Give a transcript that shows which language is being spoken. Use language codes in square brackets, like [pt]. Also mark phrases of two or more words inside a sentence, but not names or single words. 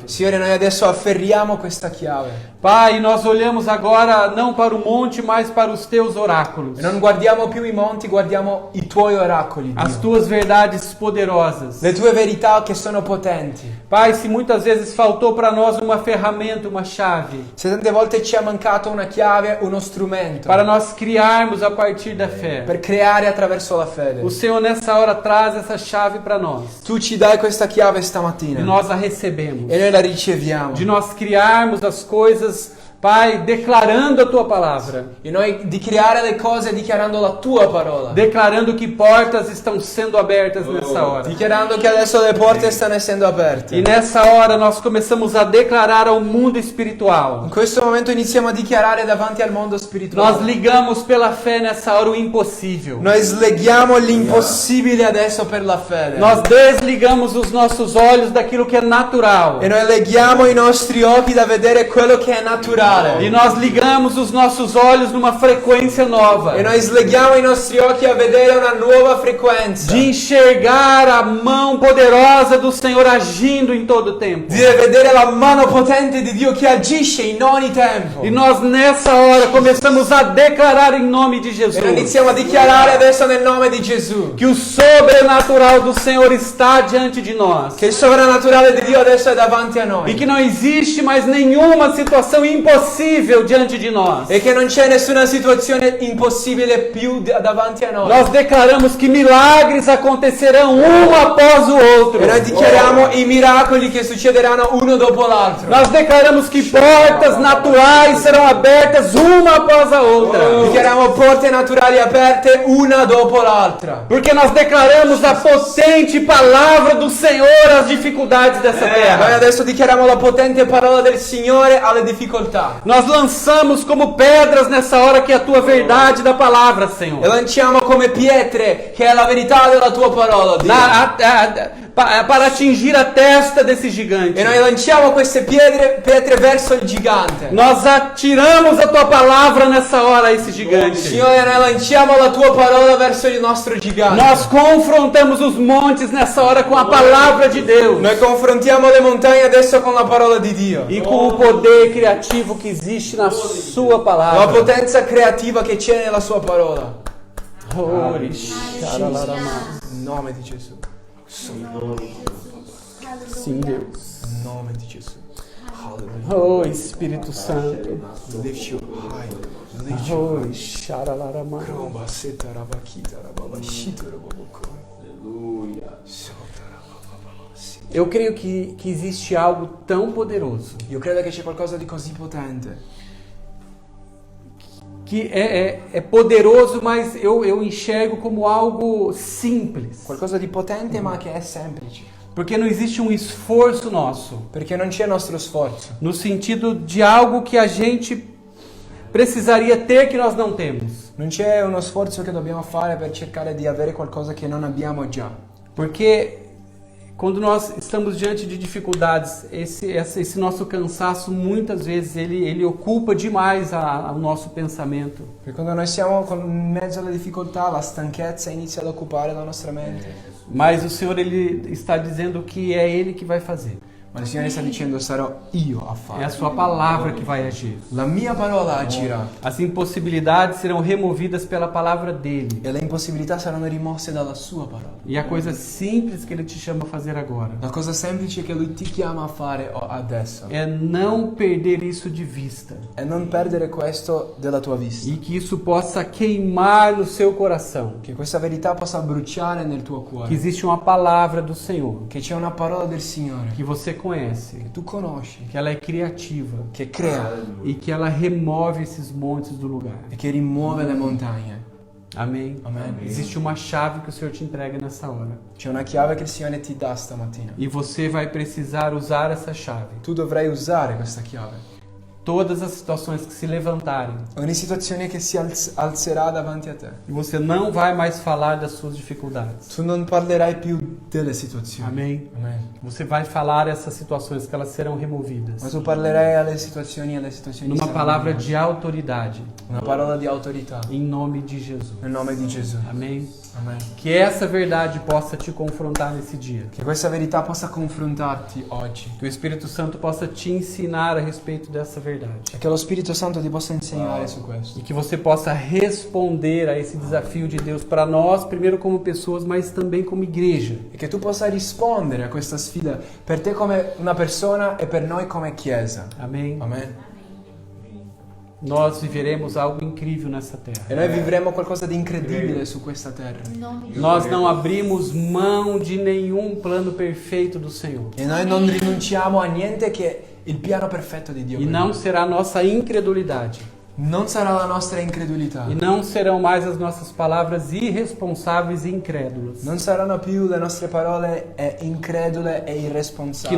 [it] Signore, noi adesso afferriamo questa chiave. [pt] Pai, nós olhamos agora não para o monte, mas para os teus oráculos. [it] E non guardiamo più i monti, guardiamo i tuoi oracoli, [pt] As [it] Dio. [pt] tuas verdades poderosas. [it] Le tue verità che sono potenti. [pt] Pai, se muitas vezes faltou para nós uma ferramenta, uma chave, [it] Se tante volte ci è mancato una chiave, uno strumento [pt] para nós criarmos a partir da fé, [it] per creare attraverso la fede. [pt] o Senhor nessa hora traz essa chave para nós. [it] Tu ci dai questa chiave E stamattina [pt] nós a recebemos. [it] e noi la riceviamo. [pt] De nós criarmos as coisas, Pai, declarando a tua palavra. [it] E noi di creare le cose dichiarando la tua parola. [pt] Declarando que portas estão sendo abertas nessa hora. [it] Dichiarando che adesso le porte stanno essendo E aperte. [pt] nessa hora nós começamos a declarar ao mundo espiritual. [it] In questo momento iniziamo a dichiarare davanti al mondo [pt] Nós [it] spirituale. [pt] ligamos pela fé nessa hora o impossível. [it] Noi sleghiamo l'impossibile adesso per la fede. [pt] Nós desligamos os nossos olhos daquilo que é natural. [it] E noi leghiamo i nostri occhi da vedere quello che è naturale. [pt] E nós ligamos os nossos olhos numa frequência nova. [it] E noi sleghiamo i nostri occhi a vedere una nuova frequenza. [pt] De enxergar a mão poderosa do Senhor agindo em todo o tempo. [it] Di vedere la mano potente di Dio che agisce in ogni tempo. [pt] E nós nessa hora começamos a declarar em nome de [it] E noi Jesus iniziamo a dichiarare adesso nel nome di Gesù [pt] que o sobrenatural do Senhor está diante de nós. [it] che il sovrannaturale di Dio adesso è davanti a E noi. [pt] que não existe mais nenhuma situação impossível diante de nós. [it] E che non c'è nessuna situazione impossibile più davanti a noi. [pt] Nós declaramos que milagres acontecerão um após o outro. [it] E noi dichiariamo i miracoli che succederanno uno dopo l'altro. [pt] Nós declaramos que portas naturais serão abertas uma após a outra. [it] Dichiariamo porte naturali aperte una dopo l'altra. [pt] Porque nós declaramos a potente palavra do Senhor às dificuldades dessa [it] Noi [pt] terra. [it] adesso dichiariamo la potente parola del Signore alle difficoltà. [pt] Nós lançamos como pedras nessa hora que é a tua verdade da palavra, Senhor. [it] E lanciamo come pietre che è la verità della tua parola, Dio. [pt] Para atingir a testa desse gigante. [it] E noi lanciamo queste pietre verso il gigante. [pt] Nós atiramos a tua palavra nessa hora a esse gigante. [it] Signore, noi lanciamo la tua parola verso il nostro gigante. [pt] Nós confrontamos os montes nessa hora com a palavra de Deus. [it] Noi confrontiamo le montagne adesso con la parola di Dio. [pt] E com o poder criativo que existe na sua [it] La [pt] palavra. [it] potenza creativa che c'è nella sua parola. Ori, xaralaramá. In nome di Gesù. [pt] Sim, Deus. [it] In nome di Gesù. Hallelujah. [pt] Oh, Espírito Santo. [en] Lift you high. Lift you Oh, xaralarama. Romba seta rabakita rababashita rababoko. [pt] Eu creio que existe algo tão poderoso [it] Io credo che c'è qualcosa di così potente. [pt] que é poderoso, mas eu enxergo como algo simples. [it] Qualcosa di potente ma che è semplice. [pt] Porque não existe um esforço nosso, [it] Perché non c'è nostro sforzo. [pt] no sentido de algo que a gente precisaria ter que nós não temos. [it] Non c'è uno sforzo che dobbiamo fare per cercare di avere qualcosa che non abbiamo già. [pt] Porque quando nós estamos diante de dificuldades, esse nosso cansaço muitas vezes ele ocupa demais o nosso pensamento. [it] Perché quando noi siamo in mezzo alle difficoltà, la stanchezza inizia ad occupare la nostra mente. [pt] Mas o Senhor ele está dizendo que é Ele que vai fazer. [it] Ma il Signore sta dicendo sarò io a [pt] É a [it] fare. [pt] sua palavra que vai agir. [it] La mia parola agirà [pt] As impossibilidades serão removidas pela palavra dele. [it] e le impossibilità saranno rimosse dalla sua parola. [pt] E a coisa simples que ele te chama a fazer agora [it] La cosa semplice che Lui ti chiama a fare adesso [pt] é não perder isso de vista. [it] è non perdere questo della tua vista. [pt] E que isso possa queimar no seu coração. [it] Che questa verità possa bruciare nel tuo [pt] Que [it] cuore. [pt] existe uma palavra do Senhor [it] Che c'è una parola del Signore [pt] que você conhece, [it] che tu conosci, [pt] que ela é criativa [it] che crea [pt] e que ela remove esses montes do lugar. [it] e che rimuove le montagne. [pt] Amém? [it] Amen. [pt] Existe uma chave que o Senhor te entrega nessa hora. [it] C'è una chiave che il Signore ti dà stamattina. [pt] E você vai precisar usar essa chave. [it] Tu dovrai usare questa chiave. [pt] Todas as situações que se levantarem. [it] Ogni situazione che si alzerà davanti a te. [pt] E você não vai mais falar das suas dificuldades. [it] Tu non parlerai più delle situazioni. [pt] Amém? [it] Amen. [pt] Você vai falar essas situações que elas serão removidas. [it] Ma tu parlerai alle situazioni [pt] Numa [it] saranno [pt] palavra [it] rimosse. [pt] de autoridade. [it] Una parola di autorità. [pt] Em nome de Jesus. [it] Nel nome di Gesù. [pt] Amém? [it] Amen. [pt] Que essa verdade possa te confrontar nesse dia. [it] Che questa verità possa confrontarti oggi. [pt] Que o Espírito Santo possa te ensinar a respeito dessa verdade. [it] E che lo Spirito Santo ti possa insegnare su questo. [pt] E que você possa responder a esse desafio de Deus para nós, primeiro como pessoas, mas também como igreja. [it] E che tu possa rispondere a questa sfida per te come una persona e per noi come Chiesa. [pt] Amém? [it] Amen. [pt] Nós viveremos algo incrível nessa terra. [it] E noi vivremo qualcosa di incredibile su questa terra. [pt] Nós não abrimos mão de nenhum plano perfeito do Senhor. [it] E noi non rinunciamo a niente che il piano perfetto di Dio. E per [pt] não [it] noi. [pt] será nossa incredulidade. [it] Non sarà la nostra incredulità. [pt] E não serão mais as nossas palavras irresponsáveis e incrédulas [it] Non saranno più le nostre parole incredule e [pt] que [it] irresponsabili